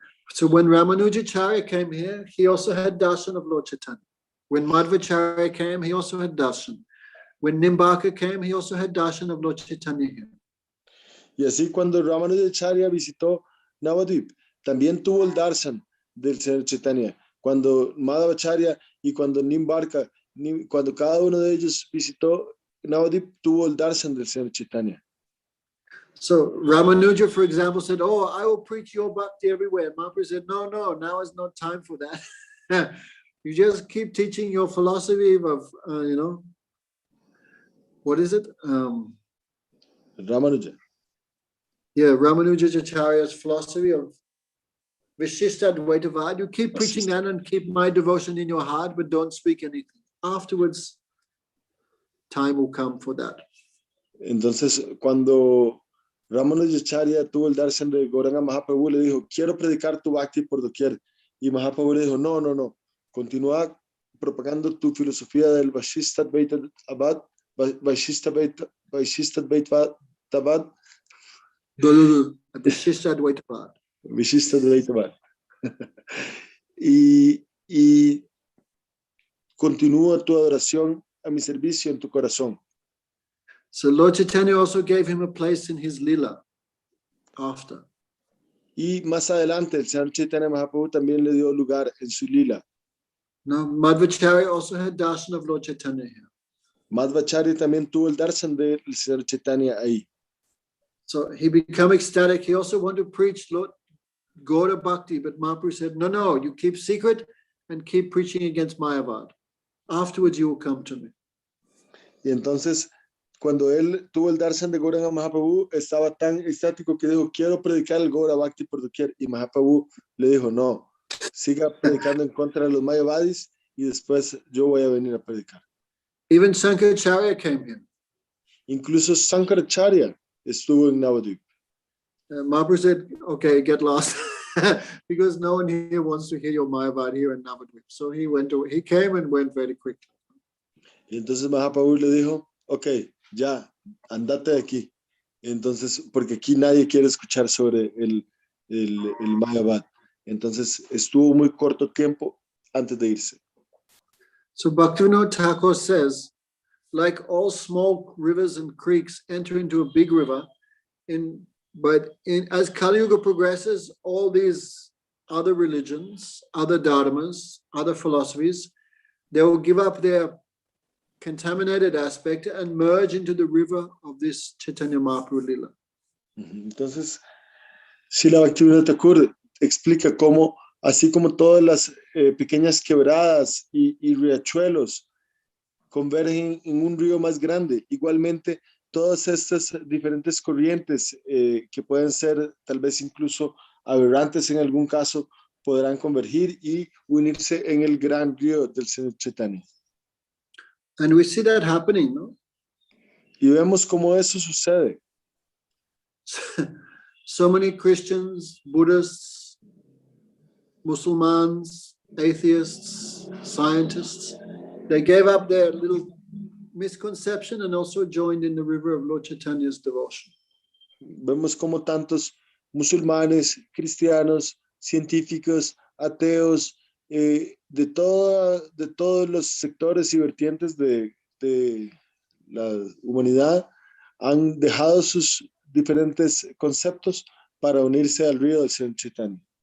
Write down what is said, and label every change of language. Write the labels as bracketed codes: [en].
[en] So when Ramanujacharya came here, he also had darshan of Lord Chaitanya. When Madhvacharya came, he also had darshan. When Nimbaka came, he also had darshan of Lord Chaitanya here. [es] Y así cuando Ramanujacharya visitó Navadvip, también tuvo el darshan del Señor Chaitanya. Cuando Madhvacharya y cuando Nimbarka, cuando cada uno de ellos visitó Navadvip, tuvo el darshan del Señor Chaitanya. [en] So Ramanuja, for example, said, "Oh, I will preach your bhakti everywhere." And Mahaprabhu said, "No, now is not time for that. You just keep teaching your philosophy of, what is it? Ramanuja. Yeah, Ramanujacharya's philosophy of Vishishtadvaitavad. You keep preaching that and keep my devotion in your heart, but don't speak anything. Afterwards, time will come for that." [es] Entonces, cuando Ramanujacharya tuvo el darshan de Gauranga, Mahaprabhu le dijo, quiero predicar tu bhakti por doquier. Y Mahaprabhu le dijo, no. Continúa propagando tu filosofía del Vaishishtadvaitavad. Vishishtadvaitavad. Y continúa tu adoración a mi servicio en tu corazón. [en] So Lord Chaitanya also gave him a place in his lila after. [es] Y más adelante el Señor Chaitanya Mahaprabhu también le dio lugar en su lila. [en] Now Madhvacharya also had darshan of Lord Chaitanya here. [es] Madhvacharya también tuvo el darshan del Señor Chaitanya ahí. [en] So he became ecstatic. He also wanted to preach Lord Gaura Bhakti, but Mahaprabhu said, no, you keep secret and keep preaching against Mayavad. Afterwards you will come to me. [es] Y entonces, cuando él tuvo el darshan de Gauranga Mahaprabhu, estaba tan estático que dijo, quiero predicar el Gaura Bhakti por doquier. Y Mahaprabhu le dijo, no, siga predicando en contra de los Mayavadis y después yo voy a venir a predicar. [en] Even Shankaracharya came here. [es] Incluso Sankaracharya estuvo en Navadvip. [en] Mahaprabhu said, okay, get lost. Because no one here wants to hear your Mayavad here in Navadvip. So he came and went very quickly. [es] Y entonces Mahaprabhu le dijo, ok, ya, andate de aquí. Entonces, porque aquí nadie quiere escuchar sobre el Mayavad. Entonces, estuvo muy corto tiempo antes de irse. [en] So Bhaktivinoda Thakur says, like all small rivers and creeks enter into a big river, as Kali Yuga progresses, all these other religions, other dharmas, other philosophies, they will give up their contaminated aspect and merge into the river of this Chaitanya Mahaprabhu Lila. [es] Entonces, Srila Bhaktivinoda Thakur explica cómo, así como todas las pequeñas quebradas y riachuelos convergen en un río más grande, igualmente todas estas diferentes corrientes que pueden ser tal vez incluso aberrantes en algún caso, podrán convergir y unirse en el gran río del Señor Chaitanya. [en] And we see that happening, no? [es] Y vemos cómo eso sucede. [en] So many Christians, Buddhists, Muslims, atheists, scientists, they gave up their little misconception and also joined in the river of Lord Chaitanya's devotion. [es] Vemos cómo tantos musulmanes, cristianos, científicos, ateos, de todos los sectores y vertientes de la humanidad han dejado sus diferentes conceptos para unirse al río del Señor Chaitanya.